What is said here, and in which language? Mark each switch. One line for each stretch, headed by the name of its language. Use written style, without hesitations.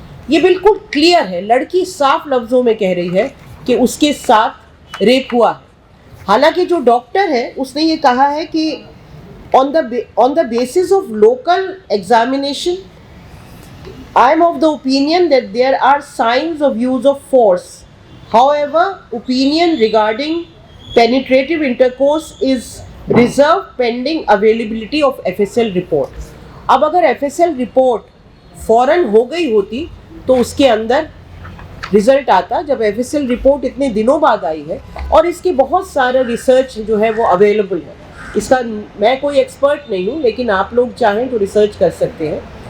Hindi: ये बिल्कुल क्लियर है, लड़की साफ लफ्ज़ों में कह रही है कि उसके साथ रेप हुआ है। हालांकि जो डॉक्टर है उसने ये कहा है कि
English: On the basis of local examination I am of the opinion that there are signs of use of force. However, opinion regarding penetrative intercourse is reserved pending availability of FSL report.
Hindi: अब अगर FSL report फ़ौरन हो गई होती तो उसके अंदर result आता। जब FSL रिपोर्ट इतने दिनों बाद आई है और इसके बहुत सारा रिसर्च जो है वो अवेलेबल है, इसका मैं कोई एक्सपर्ट नहीं हूँ, लेकिन आप लोग चाहें तो रिसर्च कर सकते हैं।